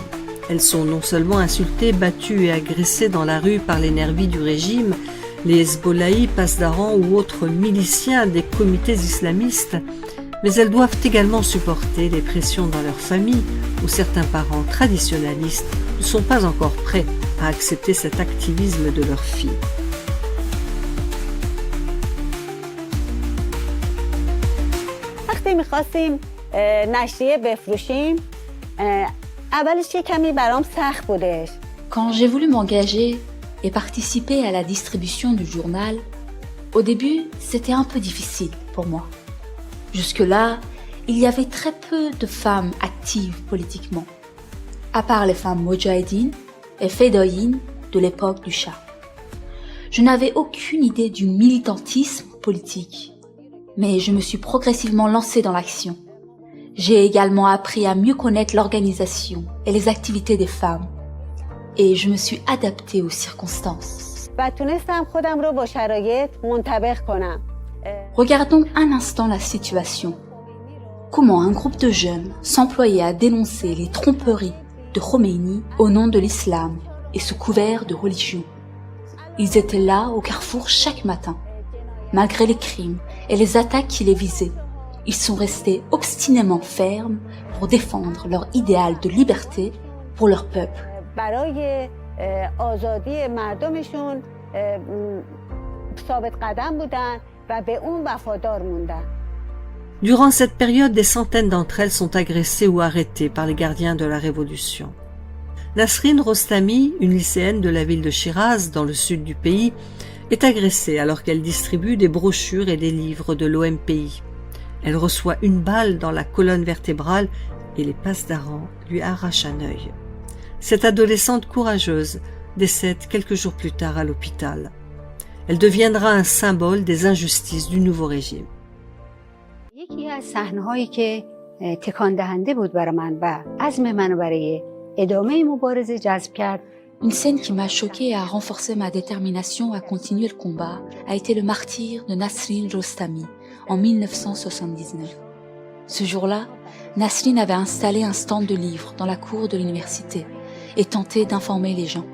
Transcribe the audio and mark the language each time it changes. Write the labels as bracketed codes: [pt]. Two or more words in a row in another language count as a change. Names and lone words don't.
[fr] Elles sont non seulement insultées, battues et agressées dans la rue par les nervis du régime, les Hezbollahi, pasdarans ou autres miliciens des comités islamistes, mais elles doivent également supporter les pressions dans leur famille où certains parents traditionnalistes ne sont pas encore prêts à accepter cet activisme de leurs filles. [fa] وقتی می‌خواستیم نشریه بفروشیم اولش یه کمی برام سخت بودش. [fr] Quand j'ai voulu m'engager et participer à la distribution du journal, au début, c'était un peu difficile pour moi. Jusque-là, il y avait très peu de femmes actives politiquement, à part les femmes Moudjahidines et Fédoïnes de l'époque du Shah. Je n'avais aucune idée du militantisme politique, mais je me suis progressivement lancée dans l'action. J'ai également appris à mieux connaître l'organisation et les activités des femmes, et je me suis adaptée aux circonstances. [fa] و تونستم خودم رو با شرایط منطبق کنم. [fr] Regardons un instant la situation. Comment un groupe de jeunes s'employait à dénoncer les tromperies de Khomeini au nom de l'islam et sous couvert de religion. Ils étaient là au carrefour chaque matin. Malgré les crimes et les attaques qui les visaient, ils sont restés obstinément fermes pour défendre leur idéal de liberté pour leur peuple. [fa] برای آزادی مردمشون ثابت قدم بودن و به اون وفادار موندن. [fr] Durant cette période, des centaines d'entre elles sont agressées ou arrêtées par les gardiens de la Révolution. Nasrin Rostami, une lycéenne de la ville de Shiraz, dans le sud du pays, est agressée alors qu'elle distribue des brochures et des livres de l'OMPI. Elle reçoit une balle dans la colonne vertébrale et les passedarans lui arrachent un œil. Cette adolescente courageuse décède quelques jours plus tard à l'hôpital. Elle deviendra un symbole des injustices du nouveau régime. [fa] یکی از صحنه‌هایی که تکان دهنده بود برای من و عزم منو برای ادامه مبارزه جذب کرد. [fr] Une scène qui m'a choquée et a renforcé ma détermination à continuer le combat a été le martyre de Nasrin Rostami en 1979. Ce jour-là, Nasrin avait installé un stand de livres dans la cour de l'université et tenté d'informer les gens.